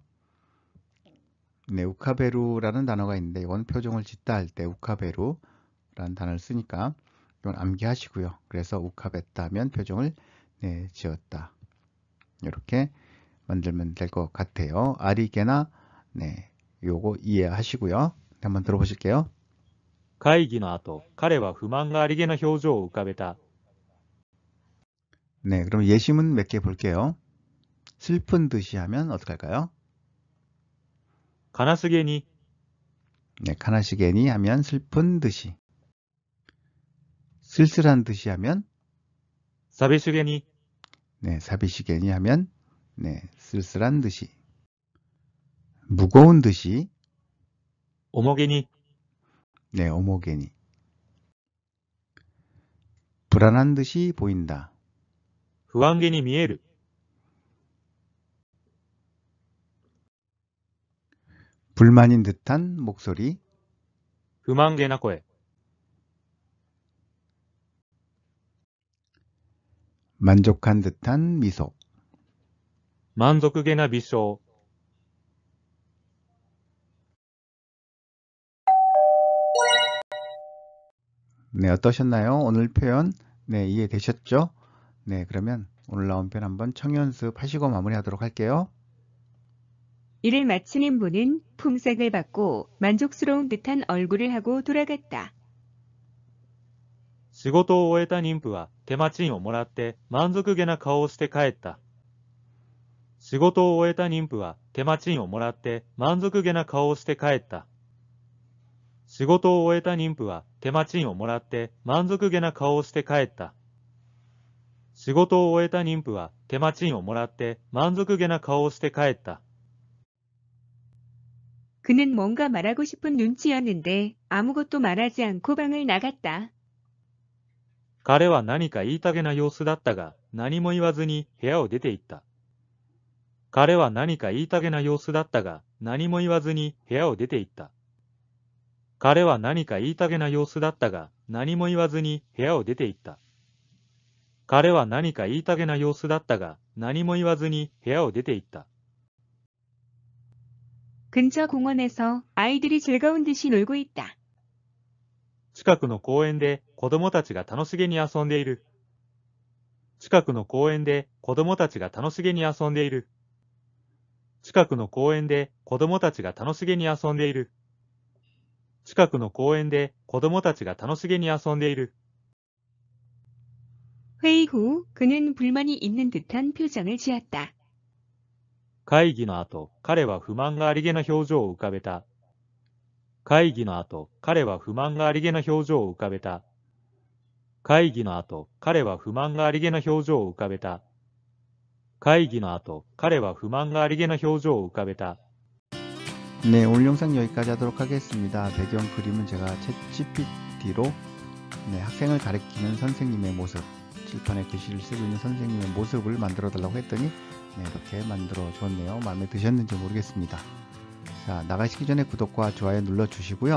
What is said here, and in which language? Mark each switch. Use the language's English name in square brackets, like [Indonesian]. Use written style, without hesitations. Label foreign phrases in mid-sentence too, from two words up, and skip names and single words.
[Korean] 네, 우카베루라는 단어가 있는데 이건 표정을 짓다 할 때 우카베루라는 단어를 쓰니까 이건 암기하시고요. 그래서 우카베타 하면 표정을 네, 지었다. 이렇게 만들면 될 것 같아요. 아리게나 네, 요거 이해하시고요. 한번 들어보실게요. [Japanese] 会議の後、彼は不満がありげな表情を浮かべた。 [Korean] 네, 그럼 예시문 몇 개 볼게요. 슬픈 듯이 하면 어떻게 할까요? [Japanese] 悲しげに、 [Korean] 네, 카나시게니 하면 슬픈 듯이. 쓸쓸한 듯이 하면 [Japanese] 寂しげに、 [Korean] 네, 사비시게니 하면 네, 쓸쓸한 듯이. 무거운 듯이 [Japanese] 重げに、 [Korean] 네, 오모게니. 불안한 듯이 보인다. [Japanese] 不安げに見える。 [Korean] 불만인 듯한 목소리. [Japanese] 不満げな声。 [Korean] 만족한 듯한 미소. [Japanese] 満足げな微笑。 [Korean] 네, 어떠셨나요? 오늘 표현 네, 이해되셨죠? 네, 그러면 오늘 나온 표현 한번 청연습 하시고 마무리하도록 할게요. 일을 마치는 분은 품삯을 받고 만족스러운 듯한 얼굴을 하고 돌아갔다. [Japanese] 仕事を終えた妊婦は手間賃をもらって満足げな顔をして帰った。仕事を終えた妊婦は手間賃をもらって満足げな顔をして帰った。仕事を終えた妊婦は手間賃をもらって満足げな顔をして帰った。仕事を終えた妊婦は手間賃をもらって満足げな顔をして帰った。 [Korean] 그는 뭔가 말하고 싶은 눈치였는데 아무것도 말하지 않고 방을 나갔다. [Japanese] 彼は何か言いたげな様子だったが、何も言わずに部屋を出て行った。彼は何か言いたげな様子だったが、何も言わずに部屋を出て行った。彼は何か言いたげな様子だったが、何も言わずに部屋を出て行った。彼は何か言いたげな様子だったが、何も言わずに部屋を出て行った。 [Korean] 근처 공원에서 아이들이 즐거운 듯이 놀고 있다. [Japanese] 近くの公園で子供たちが楽しげに遊んでいる。近くの公園で子供たちが楽しげに遊んでいる。近くの公園で子供たちが楽しげに遊んでいる。近くの公園で子供たちが楽しげに遊んでいる。 [Korean] 회의 후 그는 불만이 있는 듯한 표정을 지었다. [Japanese] 会議の後、彼は不満がありげな表情を浮かべた。会議の後、彼は不満がありげな表情を浮かべた。会議の後、彼は不満がありげな表情を浮かべた。会議の後、彼は不満がありげな表情を浮かべた。 [Korean] 네, 오늘 영상 여기까지 하도록 하겠습니다. 배경 그림은 제가 챗GPT로 네, 학생을 가르치는 선생님의 모습, 칠판에 글씨를 쓰고 있는 선생님의 모습을 만들어 달라고 했더니 네, 이렇게 만들어 줬네요. 마음에 드셨는지 모르겠습니다. 자, 나가시기 전에 구독과 좋아요 눌러주시고요.